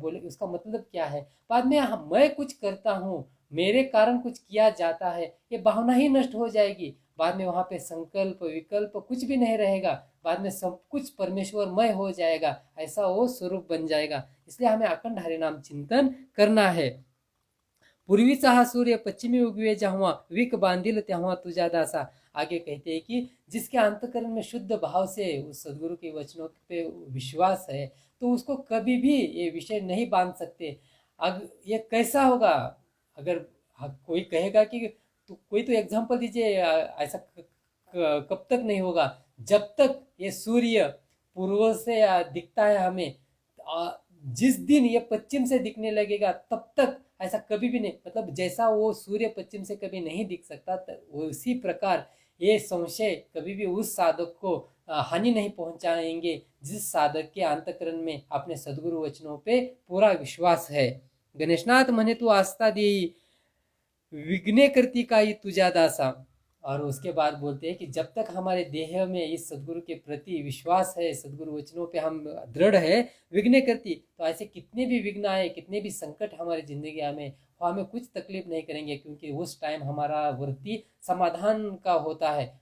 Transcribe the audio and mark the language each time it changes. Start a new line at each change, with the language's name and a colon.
Hindi: बोले उसका मतलब क्या है, बाद में मैं कुछ करता हूँ, मेरे कारण कुछ किया जाता है, ये भावना ही नष्ट हो जाएगी। बाद में वहां पे संकल्प विकल्प कुछ भी नहीं रहेगा, बाद में सब कुछ परमेश्वरमय हो जाएगा, ऐसा वो स्वरूप बन जाएगा। इसलिए हमें अखंड हरिनाम चिंतन करना है।
Marathi: पूर्वीचा हा सूर्य पश्चिमी उगवे जेव्हा, विक बांधिल तेव्हा तुझ्या दासा।
Hindi: आगे कहते हैं कि जिसके अंतकरण में शुद्ध भाव से उस सदगुरु के वचनों पे विश्वास है, तो उसको कभी भी ये विषय नहीं बांध सकते। अब ये कैसा होगा, अगर कोई कहेगा कि तो कोई तो एग्जाम्पल दीजिए, ऐसा कब तक नहीं होगा, जब तक ये सूर्य पूर्व से दिखता है हमें, जिस दिन ये पश्चिम से दिखने लगेगा तब तक ऐसा कभी भी नहीं, मतलब जैसा वो सूर्य पश्चिम से कभी नहीं दिख सकता, उसी प्रकार ये संशय कभी भी उस साधक को हानि नहीं पहुंचाएंगे जिस साधक के अंतकरण में अपने सदगुरु वचनों पे पूरा विश्वास है।
Marathi: गणेशनाथ म्हणे तू आस्था देई, विघ्ने करती काई तुझा दासा।
Hindi: और उसके बाद बोलते हैं कि जब तक हमारे देह में इस सदगुरु के प्रति विश्वास है, सदगुरु वचनों पे हम दृढ़ है,
Marathi: विघ्ने करती,
Hindi: तो ऐसे कितने भी विघ्न आए, कितने भी संकट हमारी जिंदगी में, वो हमें कुछ तकलीफ नहीं करेंगे, क्योंकि उस टाइम हमारा वृत्ति समाधान का होता है।